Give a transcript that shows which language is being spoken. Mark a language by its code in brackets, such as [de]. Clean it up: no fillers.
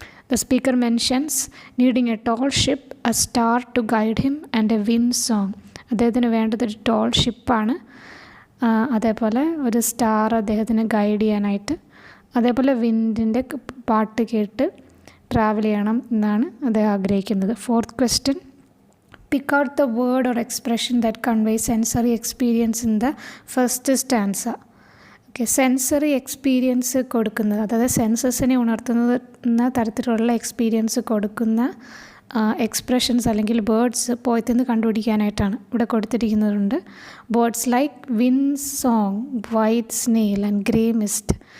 [en] The speaker mentions needing a tall ship, a star to guide him and a wind song. [ml] അദ്ദേഹത്തിന് വേണ്ടത് ഒരു toll ഷിപ്പാണ്, അതേപോലെ ഒരു star അദ്ദേഹത്തിന് ഗൈഡ് ചെയ്യാനായിട്ട്, അതേപോലെ വിൻഡിൻ്റെ പാട്ട് കേട്ട് ട്രാവൽ ചെയ്യണം എന്നാണ് അദ്ദേഹം ആഗ്രഹിക്കുന്നത്. [en] Fourth question, Pick out the word or expression that conveys sensory experience in the first stanza. [ml] Okay, sensory experience കൊടുക്കുന്നത്, അതായത് സെൻസസിനെ ഉണർത്തുന്ന തരത്തിലുള്ള എക്സ്പീരിയൻസ് കൊടുക്കുന്ന എക്സ്പ്രഷൻസ് അല്ലെങ്കിൽ വേർഡ്സ് പോയത്തിൽ നിന്ന് കണ്ടുപിടിക്കാനായിട്ടാണ് ഇവിടെ കൊടുത്തിരിക്കുന്നുണ്ട്. [en] Words like win song, white snail and grey mist.